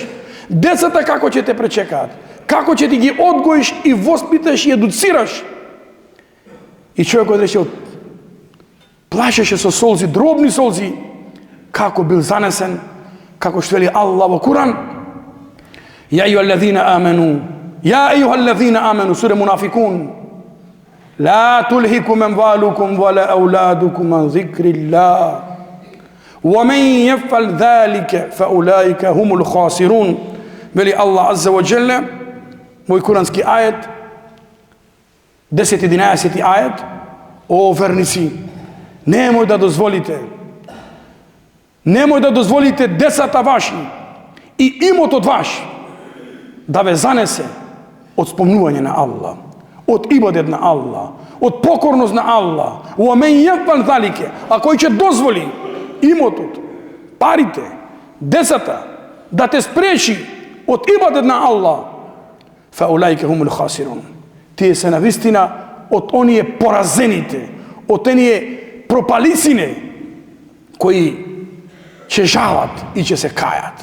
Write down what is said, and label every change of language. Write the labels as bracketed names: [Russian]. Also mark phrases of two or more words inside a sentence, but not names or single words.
[Macedonian] Децата како ќе те пречекаат, како ќе ти ги одгоиш и воспиташ и едуцираш. И човекот решил, плашеше со солзи, дробни солзи, како бил занесен, како што вели Аллах во Куран. [Arabic] يا أيها آمنوا سورة المنافقون لا تلهكم أموالكم ولا أولادكم عن ذكر الله, ومن يفعل ذلك فأولئك هم الخاسرون. [Macedonian] Вели Аллах [Arabic] عز وجل, [Macedonian] мој курански ајет, 10-11 ајет, о верници, немој да дозволите децата ваши и имотот ваш да ве занесе од спомнување на Аллах, од ибадет на Аллах, од покорност на Аллах. [Arabic] ومن يفعل ذلك, [Macedonian] а кој ќе дозволи имотот, парите, децата, да те спречи од ибадет на Аллах, [Arabic] فأولئك هم الخاسرون. [Macedonian] Тие се навистина од оние поразените, од оние пропалицини кои ќе жалат и ќе се кајат.